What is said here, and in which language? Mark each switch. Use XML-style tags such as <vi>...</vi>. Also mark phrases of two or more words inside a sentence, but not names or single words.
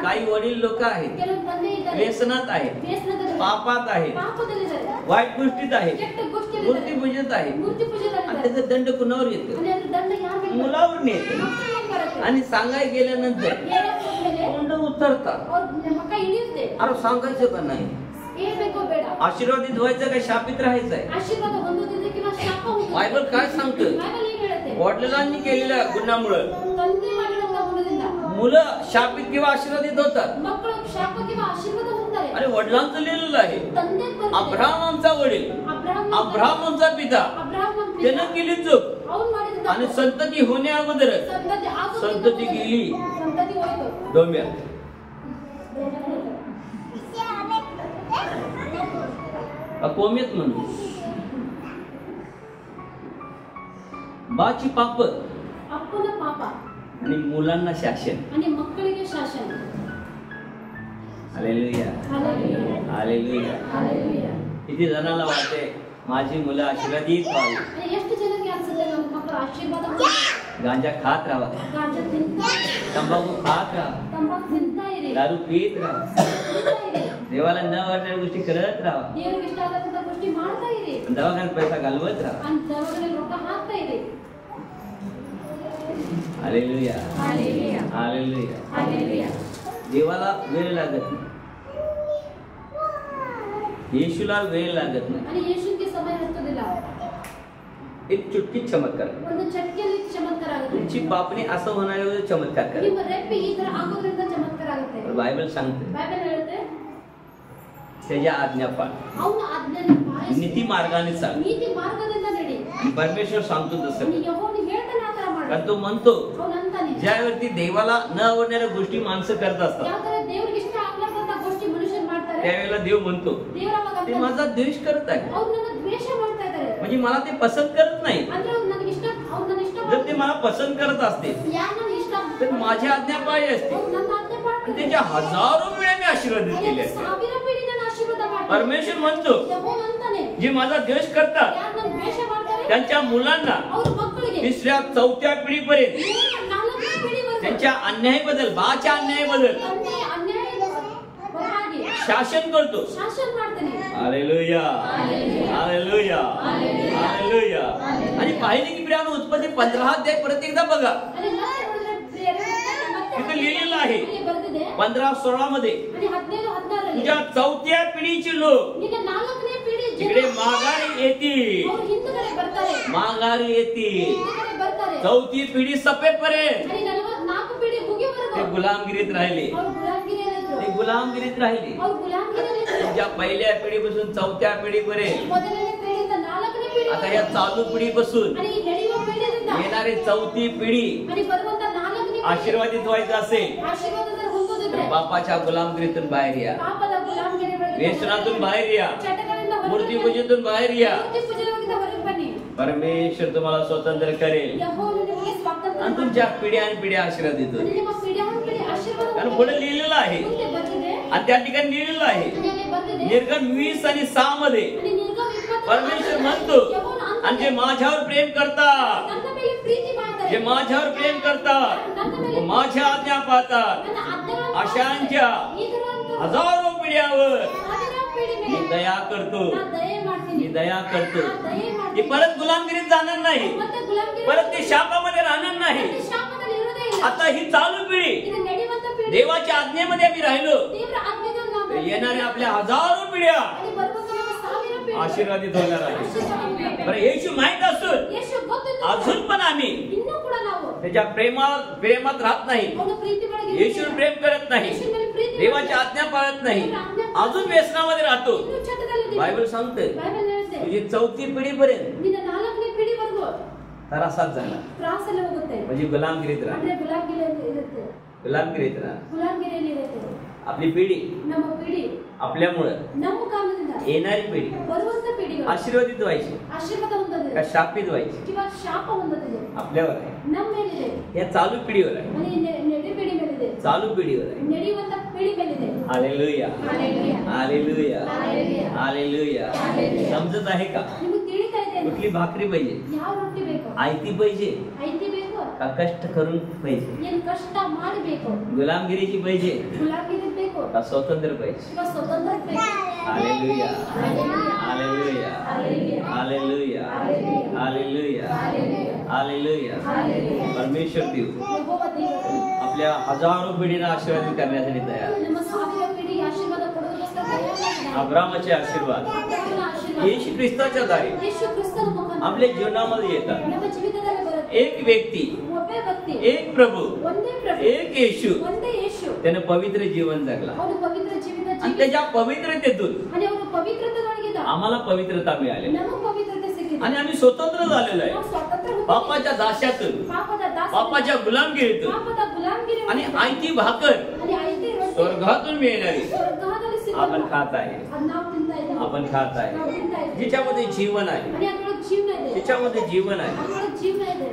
<mr>काही वडील लोक आहेत</mr> <kn>ಕೆಲವು ತಂದೆ ಇದ್ದಾರೆ</kn> <mr>व्यसनात आहेत,</mr> <kn>ವ್ಯಸನದಲ್ಲಿ</kn> <mr>पापात आहेत,</mr> <kn>ಪಾಪದಲ್ಲಿದ್ದಾರೆ,</kn> <mr>वाईट गोष्टीत आहेत,</mr> <kn>ಕೆಟ್ಟ</kn> <mr>मूर्ती</mr> <kn>गोष्टीಗಳಿದ್ದಾರೆ,</kn> <mr>पूजत आहेत</mr> <kn>ಮೂರ್ತಿ</kn> <mr>आणि</mr> <kn>ಪೂಜೆಗಳಿದ್ದಾರೆ.</kn> <mr>त्याचा दंड कुणावर येतो?</mr> <kn>आणि ಅದರ ದಂಡ ಯಾರ ಮೇಲೆ ಬರುತ್ತೆ?</kn> <mr>मुलावर येतो.</mr> <kn>ಮಕ್ಕಳ ಮೇಲೆ ಬರುತ್ತೆ.</kn> <mr>आणि सांगायला गेल्यानंतर</mr> <kn>ಹೇಳೋದ್ಮೇಲೆ</kn> <mr>तोंड उतरतात.</mr> <kn>ಅವ್ರ ಮಕ್ಕ ಹಿಡಿಯುತ್ತೆ.</kn> <mr>अरे सांगायचं का नाही?</mr> <kn>ಹೇಳ್ಬೇಕೋ ಬೇಡ?</kn> <mr>आशीर्वादित व्हायचं काय शापित राहायचंय?</mr> <kn>आशीर्वाद ಹೊಂದೋದಿದ್ರೆ किंवा ಶಾಪ ಹೊಂದೋದಿದ್ರೆ</kn> <mr>बायबल काय सांगतं?</mr> <kn>बायबल ಏನ್ ಹೇಳುತ್ತೆ?</kn> <mr>वडिलांनी केलेल्या गुन्ह्यामुळे</mr> <kn>ತಂದೆ ಮಾಡಿದಂತ ಗುಣದಿಂದ</kn> <mr>मुलं शापित किंवा आशीर्वादित होतात.</mr> <kn>ಮಕ್ಕಳು ಶಾಪ किंवा आशीर्वाद ಹೊಂದ್ತಾರೆ.</kn> <mr>अरे वडिलांचं लिहिलेलं आहे.</mr> <kn>ತಂದೆ</kn> <mr>अब्राहम आमचा वडील,</mr> <kn>अब्राहम</kn> <mr>अब्राहम आमचा पिता, त्यानं केली चूक</mr> <kn>ಅವನು ಮಾಡಿದ</kn> <mr>आणि संतती होण्या अगोदर संतती गेली</mr> <kn>ಸಂತತಿ ಹೋಯ್ತು.</kn> <mr>डोंब्यात. कोमेत म्हणून बाची पाप</mr> <kn>ಅಪ್ಪನ ಪಾಪ</kn> <mr>आणि मुलांना शासन.</mr> <kn>आणि ಮಕ್ಕಳಿಗೆ ಶಾಸನ.</kn> <mr>हालेलुया,</mr> <kn>हालेलुया,</kn> <mr>हालेलुया.</mr> <kn>हालेलुया.</kn> <mr>किती जणांना वाटते माझी मुलं आशीर्वादित व्हावी,</mr> <kn>आणि ಎಷ್ಟು ಜನರಿಗೆ ಅನ್ಸುತ್ತೆ ನಮ್ಮ ಮಕ್ಕಳು ಆಶೀರ್ವಾದ ಹೊಂದಬೇಕು.</kn> <mr>गांजा खात राहा,</mr> <kn>ಗಾಂಜಾ ತಿಂತಾ</kn> <mr>तंबाखू खात राहा,</mr> <kn>ತಂಬಾಕು ತಿಂತಾ ಇರಿ,</kn> <mr>दारू पीत राहा,</mr> <kn>ತಿಂತಾ इरी.</kn> <mr>देवाला न वाटणाऱ्या गोष्टी करत राहा,</mr> <kn>ದೇವರಿಗೆ ಇಷ್ಟ ಆಗದಂತ गोष्टी ಮಾಡ್ತಾ ಇರಿ,</kn> <mr>दवाखान्यात पैसा घालवत राहा.</mr> <kn>आणि ದವಾಖಾನೆಗೆ ರೊಕ್ಕ ಹಾಕ್ತಾ ಇರಿ.</kn> <mr>हालेलुया,</mr> <kn>हालेलुया,</kn> <mr>हालेलुया.</mr> <kn>हालेलुया.</kn> <mr>देवाला वेळ लागत नाही, येशूला वेळ लागत नाही.</mr> <kn>आणि ಯೇಸುವಿಗೆ ಸಮಯ ಹತ್ತೋದಿಲ್ಲ.</kn> <mr>एक चुटकी चमत्कार,</mr> <kn>ಒಂದು ಚಟ್ಕೆಯಲ್ಲಿ ಚಮತ್ಕಾರ ಆಗುತ್ತೆ.</kn> <mr>तुमची बापणी असं होणारे चमत्कार करा.</mr> <kn>ನಿಮ್ಮ ರೆಪ್ಪೆ ಈ ತರ ಆಗೋದ್ರಿಂದ ಚಮತ್ಕಾರ ಆಗುತ್ತೆ.</kn> <mr>बायबल सांगते</mr> <kn>ಬೈಬಲ್ ಹೇಳುತ್ತೆ</kn> <mr>त्याच्या आज्ञा पाळ,</mr> <kn>ಅವನ ಆಜ್ಞೆಯನ್ನು ಪಾಲಿಸಿ</kn> <mr>नीती मार्गाने चाल.</mr> <kn>ನೀತಿ ಮಾರ್ಗದಿಂದ ನಡಿ.</kn> <mr>आणि परमेश्वर सांगतो तसं</mr> <kn>आणि ಯೆಹೋವನು ಹೇಳ್ತಾನೆ ಆ ತರ ಮಾಡು.</kn> <mr>कारण तो म्हणतो</mr> <kn>ಅವನು ಅಂತಾನೆ</kn> <mr>ज्यावरती देवाला न आवडणाऱ्या गोष्टी माणसं करत असतात</mr> <kn>ಯಾವ ತರ ದೇವರಿಗೆ ಇಷ್ಟ ಆಗ್ಲಾರ್ದಂತ गोष्टी मनुಷ್यರು ಮಾಡ್ತಾರೆ.</kn> <mr>त्यावेळेला देव म्हणतो</mr> <kn>ದೇವರ ಅವಾಗ</kn> <mr>ते</mr> <kn>ಅಂತಾನೆ,</kn> <mr>माझा द्वेष करत आहे,</mr> <kn>ಅವ್ರು ನನ್ನ ದ್ವೇಷ ಮಾಡ್ತಾ ಇದ್ದಾರೆ.</kn> <mr>म्हणजे मला ते पसंत करत नाही.</mr> <kn>ಅಂದ್ರೆ ಅವ್ರು ನನಗೆ ಇಷ್ಟ, ಅವ್ರು ನನ್ನ ಇಷ್ಟ</kn> <mr>जर ते मला पसंत करत असते</mr> <kn>ಯಾರು ನನ್ನ इष्ट</kn> <mr>तर माझ्या आज्ञा पाळली असते</mr> <kn>ಅವ್ರು ನನ್ನ ಆಜ್ಞೆ</kn> <mr>आणि</mr> <kn>ಮಾಡ್ತಾರೆ.</kn> <mr>त्याच्या हजारो वेळा मी आशीर्वादित केले असते.</mr> <kn>ಸಾವಿರ ಪೀಳಿ ನನ್ನ ಆಶೀರ್ವಾದ ಮಾಡ್ತಾರೆ.</kn> <mr>परमेश्वर म्हणतो</mr> <kn>ಯೆಹೋವನು ಅಂತಾನೆ,</kn> <mr>जे माझा द्वेष करतात</mr> <kn>ಯಾರು ನನ್ನ ದ್ವೇಷ ಮಾಡ್ತಾರೆ</kn> <mr>त्यांच्या मुलांना</mr> <kn>ಅವ್ರ ಮಕ್ಕಳಿಗೆ</kn> <mr>तिसऱ्या चौथ्या पिढीपर्यंत</mr> <kn>4ನೇ पिढीವರೆಗೂ</kn> <mr>त्यांच्या अन्यायाबद्दल, बाच्या अन्यायाबद्दल</mr> <kn>ತಂದೆ ಅನ್ಯಾಯ ಹೊರಗಾಗಿ</kn> <mr>शासन करतो.</mr> <kn>ಶಾಸನ ಮಾಡ್ತಾನೆ.</kn> <mr>हालेलुया, हालेलुया, हालेलुया. आणि पाहिजे की प्रियानो उत्पत्ती 15 अध्याय परत एकदा बघा,</mr> <kn>आणि ಮತ್ತೆ ನೋಡಿದ್ರೆ ಪ್ರಿಯರೇ, ಮತ್ತೆ</kn> <mr>तिथे लिहिलेलं आहे</mr> <kn>ಇಲ್ಲಿ ಬರೆದಿದೆ</kn> <mr>15:16 मध्ये</mr> <kn>आणि 15-16</kn> <mr>तुझ्या चौथ्या पिढीची लोक</mr> <kn>ನಿನ್ನ 4ನೇ पिढी</kn> <mr>तिकडे माघारी येतील,</mr> <kn>ಅವರು ಹಿಂದುಗಡೆ ಬರ್ತಾರೆ,</kn> <mr>माघारी येतील.</mr> <kn>ಹಿಂದುಗಡೆ ಬರ್ತಾರೆ.</kn> <mr>चौथी पिढी सपेपर्यंत</mr> <kn>आणि 44 पिढी ಮುಗಿವರೆಗೂ</kn> <mr>ते गुलामगिरीत राहिले,</mr> <kn>ಅವರು ಗುಲಾಮಗಿರಿಯಲ್ಲಿದ್ರು.</kn> <mr>ते गुलामगिरीत राहिले.</mr> <kn>ಅವರು ಗುಲಾಮಗಿರಿಯಲ್ಲಿದ್ರು.</kn> <mr>तुझ्या पहिल्या पिढीपासून चौथ्या पिढीपर्यंत,</mr> <kn>ಮೊದಲನೇ पिढीಯಿಂದ 4ನೇ पिढी</kn> <mr>आता या चालू पिढीपासून</mr> <kn>आणि ಈ ನಡೆಯುವ पिढीಯಿಂದ</kn> <mr>येणारी चौथी पिढी</mr> <kn>आणि ಬರುವಂತ 4ನೇ पिढी</kn> <mr>आशीर्वादित व्हायचं असेल</mr> <kn>ಆಶೀರ್ವಾದ ಹೊಂದೋದಿದ್ರೆ</kn> <mr>तर बापाच्या गुलामगिरीतून बाहेर या,</mr> <kn>ಪಾಪದ ಗುಲಾಮಗಿರಿ</kn> <mr>व्यसनातून बाहेर या,</mr> <kn>ಚಟಗಳಿಂದ</kn> <mr>मूर्ती</mr> <kn>ಹೊರಗೆ</kn> <mr>पूजेतून बाहेर या.</mr> <kn>ಮೂರ್ತಿ ಪೂಜೆಗಳಿಂದ ಹೊರಗೆ ಬನ್ನಿ.</kn> <mr>परमेश्वर तुम्हाला स्वतंत्र करेल</mr> <kn>ಯೆಹೋವನು ನಿಮಗೆ ಸ್ವಾತಂತ್ರ್ಯ</kn> <mr>आणि तुमच्या पिढ्या आणि पिढ्या आशीर्वादित आणि होतील.</mr> <kn>ನಿಮ್ಮ पिढी आशीर्वाद</kn> <mr>कारण पुढे लिहिलेलं आहे</mr> <kn>ಮುಂದೆ ಬಂದಿದೆ</kn> <mr>आणि त्या ठिकाणी लिहिलेलं आहे</mr> <kn>आणि ಅಲ್ಲಿ ಬಂದಿದೆ</kn> <mr>निर्गम 20 आणि 6 मध्ये</mr> <kn>आणि ನಿರ್ಗಮ 20</kn> <mr>परमेश्वर म्हणतो</mr> <kn>ಯೆಹೋವನು</kn> <mr>आणि जे माझ्यावर प्रेम करतात,</mr> <kn>ನನ್ನ ಮೇಲೆ प्रीತಿ ಮಾಡ್ತಾರೆ,</kn> <mr>जे माझ्यावर प्रेम करतात व माझ्या आज्ञा पाळतात</mr> <kn>ನನ್ನ ಆಜ್ಞೆಗಳನ್ನು</kn> <mr>अशांच्या</mr> <kn>ಈ ತರಹಂತ</kn> <mr>हजारो पिढ्यावर</mr> <kn>1000 पिढी</kn> <mr>मी</mr> <kn>ಮೇಲೆ</kn> <mr>दया करतो,</mr> <kn>ನಾನು ದಯೆ</kn> <mr>मी</mr> <kn>ಮಾಡ್ತೀನಿ,</kn> <mr>दया करतो.</mr> <kn>ನಾನು ದಯೆ</kn> <mr>ते</mr> <kn>ಮಾಡ್ತೀನಿ.</kn> <mr>परत गुलामगिरीत जाणार नाही,</mr> <kn>ಮತ್ತೆ ಗುಲಾಮಗಿರಿ</kn> <mr>परत ते शापामध्ये राहणार नाही.</mr> <kn>ಮತ್ತೆ ಶಾಪದಲ್ಲಿ ಇರೋದೇ ಇಲ್ಲ.</kn> <mr>आता ही चालू पिढी</mr> <kn>ಇದು ನಡೆಯುವಂತ पिढी</kn> <mr>देवाच्या आज्ञेमध्ये आम्ही राहिलो</mr> <kn>ದೇವರ ಆಜ್ಞೆಗಳನ್ನು ನಾವು</kn> <mr>तर येणाऱ्या आपल्या हजारो पिढ्या</mr> <kn>आणि ಬರುವಂತ ನಮ್ಮ 1000 पिढी</kn> <mr>आशीर्वादित होणार आहे. बरं, येशू माहित असून</mr> <kn>ಯೇಸು ಗೊತ್ತಿದ್ದು</kn> <mr>अजून पण आम्ही</mr> <kn>ಇನ್ನೂ ಕೂಡ ನಾವು</kn> <mr>त्याच्या प्रेमात राहत नाही,</mr> <kn>ಅವನ प्रीತಿ ಒಳಗೆ</kn> <mr>येशूवर प्रेम करत नाही, देवाची आज्ञा पाळत नाही, अजून व्यसनामध्ये राहतो.</mr> <kn>ಇನ್ನೂ ಚಟದಲ್ಲಿದ್ದೀವಿ.</kn> <mr>बायबल सांगते</mr> <kn>ಬೈಬಲ್ ಹೇಳುತ್ತೆ</kn> <mr>तुझी 4थी पिढीपर्यंत</mr> <kn>ನಿನ್ನ 4ನೇ ಪಿಢಿವರೆಗೂ</kn> <mr>त्रासात जाणार,</mr> <kn>ತ್ರಾಸಲ್ಲಿ ಹೋಗುತ್ತೆ.</kn> <mr>म्हणजे गुलामगिरीत राहणार.</mr> <kn>ಅಂದ್ರೆ ಗುಲಾಮಗಿರಿಯಲ್ಲಿ ಇರುತ್ತೆ.</kn> <mr>गुलामगिरीत राहणार.</mr> <kn>ಗುಲಾಮಗಿರಿಯಲ್ಲಿ ಇರುತ್ತೆ.</kn> <mr>आपली पिढी</mr> <kn>ನಮ್ಮ ಪಿಢಿ</kn> <mr>आपल्यामुळे</mr> <kn>ನಮ್ಮ ಕಾಲದಿಂದ</kn> <mr>येणारी पिढी</mr> <kn>ಬರುವಂತ ಪಿಢಿಗಳು</kn> <mr>आशीर्वादित व्हायची</mr> <kn>ಆಶೀರ್ವಾದ ಹೊಂದೋದಿದೆ</kn> <mr>का शापित व्हायची</mr> <kn>किंवा ಶಾಪ ಹೊಂದೋದಿದೆ</kn> <mr>आपल्यावर आहे.</mr> <kn>ನಮ್ಮ ಮೇಲಿದೆ.</kn> <mr>या चालू पिढीवर आहे,</mr> <kn>आणि ನಡಿ ಪಿಢಿ ಮೇಲಿದೆ.</kn> <mr>चालू पिढीवर आहे.</mr> <kn>ನಡೆಯುವಂತ ಪಿಢಿ ಮೇಲಿದೆ.</kn> <mr>हालेलुया,</mr> <kn>हालेलुया.</kn> <mr>हालेलुया,</mr> <kn>हालेलुया.</kn> <mr>हालेलुया.</mr> <kn>हालेलुया.</kn> <mr>समजत आहे का?</mr> <kn>ನಿಮಗೆ ತಿಳಿತಾ ಇದೆ</kn> <mr>कुठली भाकरी पाहिजे?</mr> <kn>ಯಾವ ರೊಟ್ಟಿ ಬೇಕು?</kn> <mr>आयती पाहिजे</mr> <kn>ಐತಿ ಬೇಕು</kn> <mr>का कष्ट करून पाहिजे?</mr> <kn>ಏನ್ ಕಷ್ಟ ಮಾಡಬೇಕು?</kn> <mr>गुलामगिरीची पाहिजे</mr> <kn>ಗುಲಾಮಗಿರಿ ಬೇಕು</kn> <mr>का स्वतंत्र पाहिजे?</mr> <kn>किंवा स्वतंत्र ಬೇಕು?</kn> <mr>हालेलुया,</mr> <kn>हालेलुया.</kn> <mr>हालेलुया,</mr> <kn>हालेलुया.</kn> <mr>हालेलुया, हालेलुया, हालेलुया. परमेश्वर देव</mr> <kn>ಯೆಹೋವ ದೇವರು</kn> <mr>आपल्या हजारो पिढींना आशीर्वादित करण्यासाठी तयार आहे.</mr> <kn>ನಮ್ಮ ಸಾವಿರ ಪಿಢಿಗೆ ಆಶೀರ್ವಾದ ಕೊಡೋದಕ್ಕೋಸ್ಕರ ತಯಾರಾಗಿದ್ದಾನೆ.</kn> <mr>अब्रामाचे आशीर्वाद</mr> <kn>ಅಬ್ರಹಾಮನ ಆಶೀರ್ವಾದ</kn> <mr>येशू ख्रिस्ताच्या दारी</mr> <kn>ಯೇಸು ಕ್ರಿಸ್ತನ ಮುಖಾಂತರ</kn> <mr>आपल्या जीवनामध्ये येतात.</mr> <kn>ನಮ್ಮ ಜೀವಿತದಲ್ಲಿ ಬರುತ್ತೆ.</kn> <mr>एक व्यक्ती,</mr> <kn>ಒಬ್ಬೇ ವ್ಯಕ್ತಿ,</kn> <mr>एक प्रभू,</mr> <kn>ಒಂದೇ ಪ್ರಭು,</kn> <mr>एक येशू,</mr> <kn>ಒಂದೇ ಯೇಸು.</kn> <mr>त्याने पवित्र जीवन जगला</mr> <kn>ಅವನು ಪವಿತ್ರ ಜೀವಿತ</kn> <mr>आणि</mr> <kn>ಜೀವಿ</kn> <mr>त्याच्या पवित्रतेतून</mr> <kn>आणि ಅವನು ಪವಿತ್ರತೆಯೊಳಗಿದ್ದ.</kn> <mr>आम्हाला पवित्रता मिळाली</mr> <kn>ನಮಗೆ ಪವಿತ್ರತೆ ಸಿಕ್ಕಿದೆ.</kn> <mr>आणि आम्ही स्वतंत्र झालेलो आहे</mr> <kn>ನಾವು ಸ್ವತಂತ್ರ ಹೊಂದಿದ್ದೇವೆ.</kn> <mr>पापाच्या दास्यातून,</mr> <kn>ಪಾಪದ ದಾಸ,</kn> <mr>पापाच्या गुलामगिरीतून.</mr> <kn>ಪಾಪದ ಗುಲಾಮಗಿರಿ</kn> <mr>आणि आयती भाकर</mr> <kn>आणि ಐತಿ ರೊಟ್ಟಿ</kn> <mr>स्वर्गातून मिळणारी</mr> <kn>ಸ್ವರ್ಗದಲ್ಲಿ ಸಿಕ್ಕಿದೆ.</kn> <mr>आपण खात आहे,</mr> <kn>ಅದು ನಾವು ತಿಂತಾ ಇದ್ದೇವೆ.</kn> <mr>आपण खात</mr> <kn>ನಾವು</kn> <mr>आहे.</mr> <kn>ತಿಂತಾ ಇದ್ದೇವೆ.</kn> <mr>जिच्यामध्ये जीवन आहे,</mr> <kn>आणि ಅದ್ರೊಳಗೆ ಜೀವನ ಇದೆ.</kn> <mr>जिच्यामध्ये जीवन आहे,</mr> <kn>ಅದ್ರೊಳಗೆ ಜೀವನ ಇದೆ.</kn>